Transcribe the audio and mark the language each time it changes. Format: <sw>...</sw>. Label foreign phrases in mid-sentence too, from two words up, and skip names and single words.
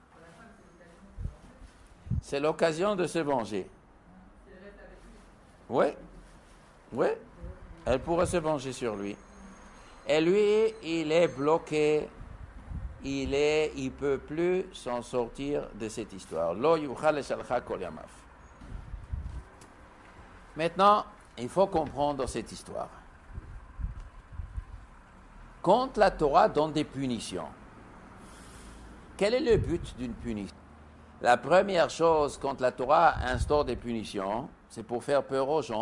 <fr>C'est l'occasion de se venger. Oui, oui, elle pourrait se venger sur lui. Et lui, il est bloqué, il ne peut plus s'en sortir de cette histoire.</fr> <he>לא יוכל לשלחה כל ימיו.</he> <fr>Maintenant, il faut comprendre cette histoire. Quand la Torah donne des punitions, quel est le but d'une punition? La première chose, quand la Torah instaure des punitions, c'est pour faire peur aux gens.</fr>